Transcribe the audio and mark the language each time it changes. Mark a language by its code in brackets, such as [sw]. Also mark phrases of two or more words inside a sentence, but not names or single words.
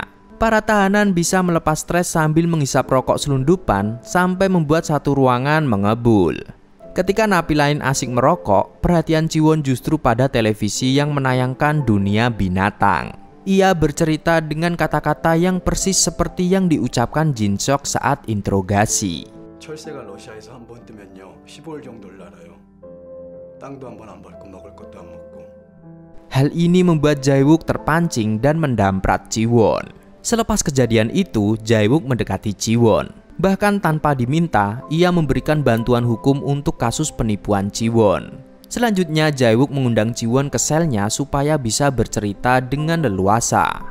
[id] Para tahanan bisa melepas stres sambil menghisap rokok selundupan sampai membuat satu ruangan mengebul. Ketika napi lain asik merokok, perhatian Ji-won justru pada televisi yang menayangkan dunia binatang. Ia bercerita dengan kata-kata yang persis seperti yang diucapkan Jin-seok saat interogasi. [ko] 철새가 러시아에서 한 번 뜨면요 15일 정도를 날아요. 땅도 한 번 안 밟고 먹을 것도 안 먹고. [id] Hal ini membuat Jae-wook terpancing dan mendamprat Ji-won. Selepas kejadian itu, Jae-wook mendekati Ji-won. Bahkan tanpa diminta, ia memberikan bantuan hukum untuk kasus penipuan Ji-won. Selanjutnya, Jae-wook mengundang Ji-won ke selnya supaya bisa bercerita dengan leluasa.